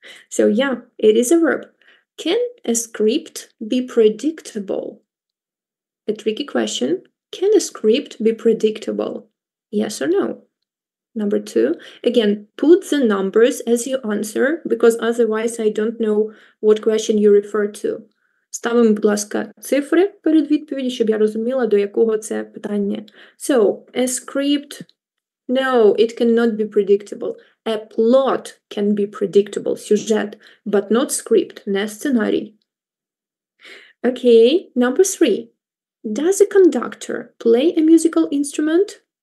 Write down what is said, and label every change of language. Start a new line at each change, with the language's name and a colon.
English: So yeah, it is a verb. Can a script be predictable? A tricky question. Can a script be predictable? Yes or no? Number 2, again, put the numbers as you answer, because otherwise I don't know what question you refer to.
Ukrainian: Ставимо, будь ласка, цифри перед відповіді, щоб я розуміла, до якого це питання.
English: So, a script, no, it cannot be predictable. A plot can be predictable, сюжет, but not script, не сценарій. Okay, number 3. Does a conductor play a musical instrument?